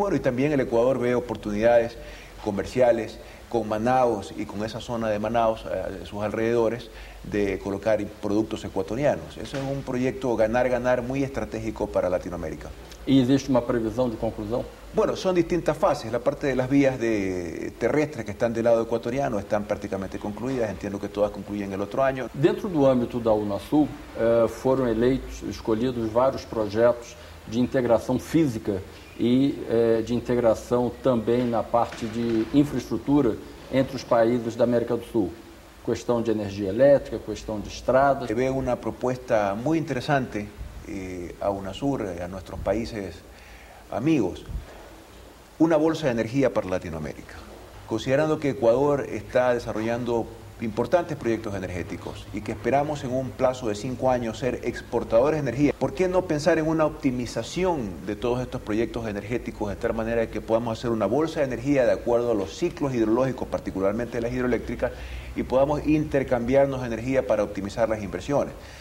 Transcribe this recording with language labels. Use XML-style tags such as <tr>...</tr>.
<es>Bueno, y también el Ecuador ve oportunidades comerciales con Manaus y con esa zona de Manaus, sus alrededores, de colocar productos ecuatorianos. Eso es un proyecto ganar-ganar muy estratégico para Latinoamérica. ¿Y existe una previsión de conclusión? Bueno, son distintas fases. La parte de las vías terrestres que están del lado ecuatoriano están prácticamente concluidas. Entiendo que todas concluyen el otro año.</es> <pt>Dentro do âmbito da Unasul, foram escolhidos vários projetos de integração física e de integração também na parte de infraestrutura entre os países da América do Sul.</pt> <es>Cuestión de energía eléctrica, cuestión de estradas. Veo una propuesta muy interesante a UNASUR, a nuestros países amigos, una bolsa de energía para Latinoamérica. Considerando que Ecuador está desarrollando importantes proyectos energéticos y que esperamos en un plazo de 5 años ser exportadores de energía, ¿por qué no pensar en una optimización de todos estos proyectos energéticos de tal manera que podamos hacer una bolsa de energía de acuerdo a los ciclos hidrológicos, particularmente las hidroeléctricas, y podamos intercambiarnos energía para optimizar las inversiones?</es>